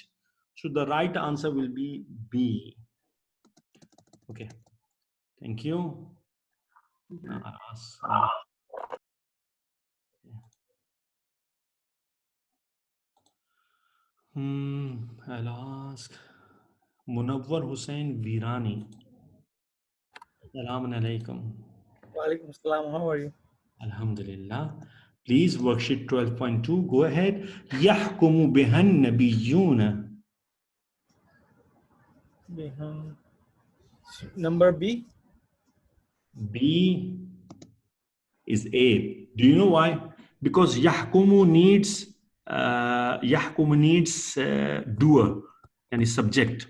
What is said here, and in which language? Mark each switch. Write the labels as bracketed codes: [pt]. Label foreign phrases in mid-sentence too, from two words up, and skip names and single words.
[en] So the right answer will be B. Okay. Thank you. Now I ask. I'll ask Munawwar Hussain Virani. [ar] السلام عليكم. وعليكم السلام. [en] How are you? Alhamdulillah. Please, worksheet 12.2. Go ahead. [ar] يحكم بها النبيون. [en] Number B. B is A. Do you know why? Because yahkumu needs doer and subject.